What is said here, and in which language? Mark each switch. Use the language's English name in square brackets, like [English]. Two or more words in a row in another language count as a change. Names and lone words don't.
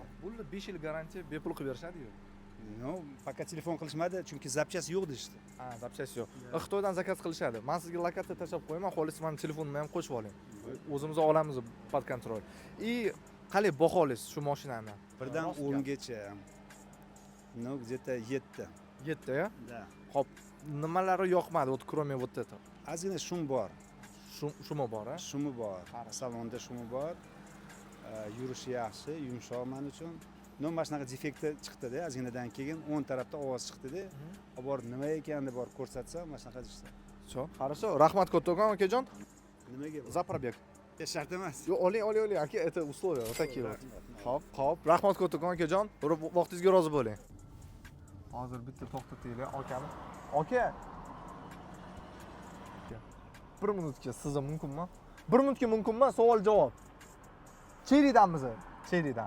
[Uzbek] Bo'ldi, 5 yil garantiya bepul qilib berishadi-yu. No, faqat telefon qilishmadi, chunki zapchast yo'q deyishdi. Ha, zapchast yo'q. Xitoydan zakaz qilishadi. Men sizga lokatsiya tashlab qo'yaman, xohlasangiz meni telefonimni ham qo'shib oling. O'zimiz olamiz [Russian] под контроль. [Uzbek] И qalay baholaysiz shu mashinani? Birdan 10 gacha. [Russian] No, где-то 7. [Uzbek] 7 ya? [Russian] Da. [Uzbek] Xo'p, nimalari yoqmadi, [Russian] вот кроме вот этого? [Uzbek] Ozgina shum bor. Shumi bor, a? Shumi bor. Salonda shumi bor. Yurishi yaxshi, yumshoq men uchun. No, mana shunaqa defekti chiqdi-da, ozginadan keyin 10 tarafda ovoz chiqdi-da. Olib borib nima ekanini bor ko'rsatsam, mana shunaqa deyishdi. [Russian] Всё, хорошо. [Uzbek] Rahmat kattakon akajon. Nimaga? [Russian] За пробег. [Uzbek] Shart emas. Yo'q, oling, aka, [Russian] это условия, вот такие вот. [Uzbek] Xo'p, rahmat kattakon akajon. Vaqtingizga rozi bo'ling. Hozir bitta to'xtatinglar, akani. Aka. 1 minutga sizga mumkinmi? 1 minutga mumkinmi? Savol-javob. Cheridanmiz? Cheridan.